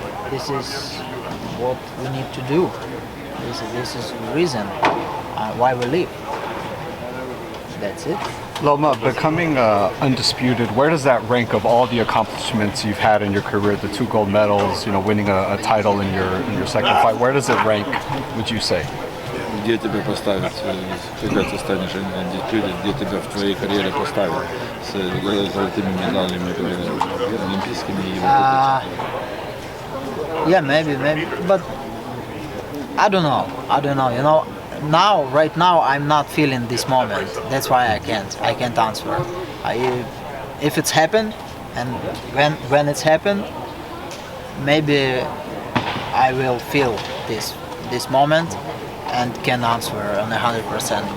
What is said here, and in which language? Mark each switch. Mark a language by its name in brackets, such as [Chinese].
[English] This is what we need to do. This is the reason why we live. That's it. Loma, becoming undisputed, where does that rank of all the accomplishments you've had in your career, the 2 gold medals, winning a title in your second fight, where does it rank, would you say? [Russian] Где тебя поставят, когда ты станешь undisputed, где тебя в твоей карьере поставят с золотыми медалями олимпийскими и [English] Yeah, maybe, but I don't know. Right now, I'm not feeling this moment. That's why I can't answer. If it's happened, and when it's happened, maybe I will feel this moment and can answer on 100%.